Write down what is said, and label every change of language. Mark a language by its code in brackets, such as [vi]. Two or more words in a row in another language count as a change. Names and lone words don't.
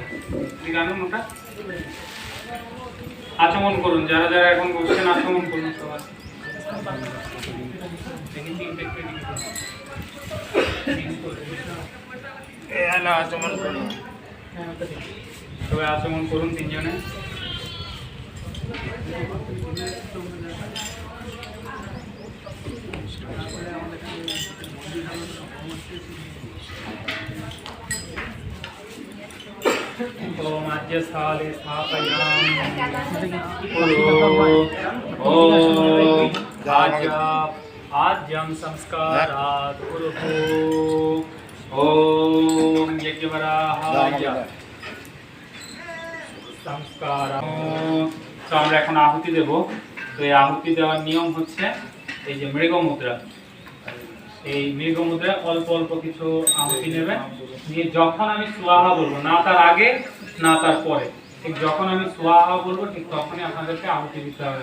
[bn] ঠিক আছে, ওটা আচমন করুন, যারা যারা এখন বসছেন আচমন করুন সবাই। সবাই আচমন করুন তিনজনে। [sa] ओम आज्य स्थाले स्थापयामि। ओम आज्यं संस्कारात् कुरुः। ओम यज्ञवराहाय সংস্কার। [bn] তো আমরা এখন আহুতি দেব। তো এই আহুতি দেওয়ার নিয়ম হচ্ছে এই যে মৃগ মুদ্রা, এই মৃগ মুদ্রা অল্প অল্প কিছু আহুতি নেবেন, নিয়ে যখন আমি সুয়াহা বলবো, না তার আগে না তার পরে, ঠিক যখন আমি সুয়াহা বলবো ঠিক তখনই আপনাদেরকে আহুতি দিতে হবে।